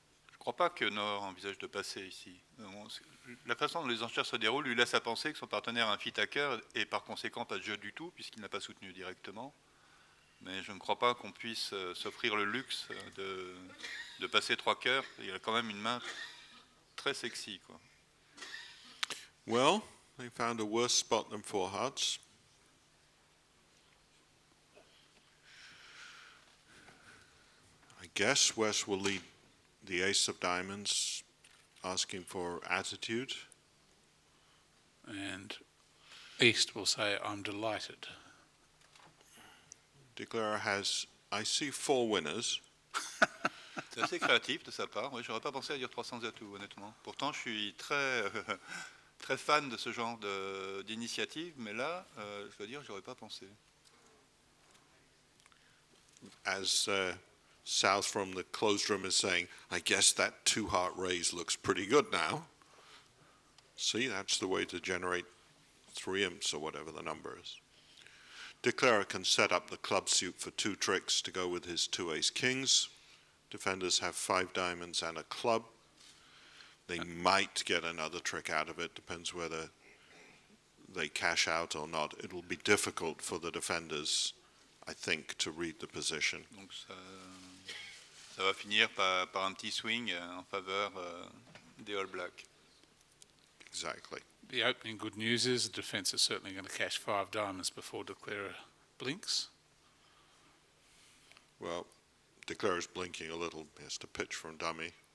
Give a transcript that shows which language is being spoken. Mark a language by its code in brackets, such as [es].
[fr] Je ne crois pas que Nord envisage de passer ici. La façon dont les enchères se déroulent lui laisse à penser que son partenaire a un fit à cœur et par conséquent pas de jeu du tout puisqu'il n'a pas soutenu directement. Mais je ne crois pas qu'on puisse s'offrir le luxe de passer 3 cœurs. Il a quand même une main très sexy, quoi. [en] Well, they found a worse spot than 4 hearts. I guess West will lead the ace of diamonds, asking for attitude. And East will say, I'm delighted. Declarer has, I see 4 winners. [fr] C'est assez créatif de sa part. Oui, j'aurais pas pensé à dire 300 atouts, honnêtement. Pourtant, je suis très fan de ce genre d'initiative, mais là, je dois dire, j'aurais pas pensé. [en] As South from the closed room is saying, I guess that 2-heart raise looks pretty good now. See, that's the way to generate 3 imps or whatever the number is. Declarer can set up the club suit for 2 tricks to go with his 2 ace kings. Defenders have 5 diamonds and a club. They might get another trick out of it, depends whether they cash out or not. It will be difficult for the defenders, I think, to read the position. [fr] Donc ça va finir par un petit swing en faveur des All Blacks. [en] Exactly. The opening good news is the defence is certainly going to cash 5 diamonds before Declarer blinks. Well, Declarer's blinking a little. He has to pitch from dummy.